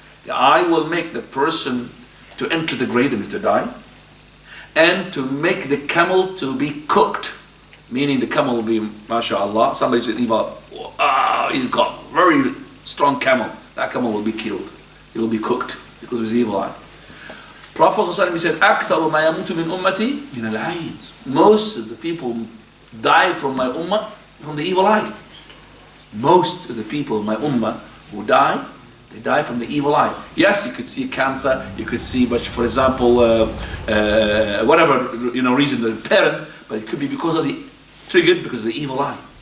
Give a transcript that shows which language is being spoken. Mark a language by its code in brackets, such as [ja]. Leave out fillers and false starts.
[en] The eye will make the person to enter the grave and to die, and to make the camel to be cooked, meaning the camel will be, mashallah, somebody said, he's got very strong camel, that camel will be killed, he will be cooked because of his evil eye. Prophet ﷺ said, [ar] أكثر ما يموت من أمتي من العين. [en] Most of the people die from my ummah from the evil eye. Most of the people in my ummah who die, they die from the evil eye. Yes, you could see cancer, you could see, but for example, whatever reason, the parent, but it could be triggered because of the evil eye.